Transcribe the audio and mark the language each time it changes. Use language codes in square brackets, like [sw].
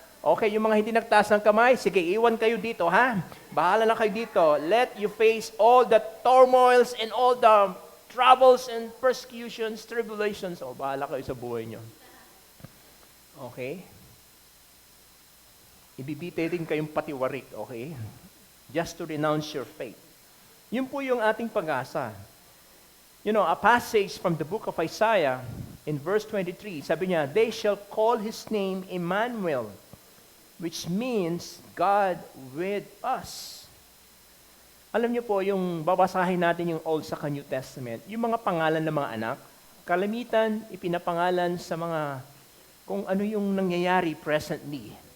[tl] Okay, yung mga hindi nagtaas ng kamay, sige, iwan kayo dito, ha? Bahala na kayo dito. [en] Let you face all the turmoils and all the troubles and persecutions, tribulations. [tl] O, bahala kayo sa buhay nyo. Okay? Ibibitay din kayong patiwarik, okay? [en] Just to renounce your faith. [tl] Yun po yung ating pag-asa. [en] You know, a passage from the book of Isaiah in verse 23, [tl] sabi niya, [en] they shall call his name Emmanuel, which means God with us. [tl] Alam niyo po, yung babasahin natin yung Old sa New Testament, yung mga pangalan ng mga anak, kalamitan ipinapangalan sa mga kung ano yung nangyayari presently.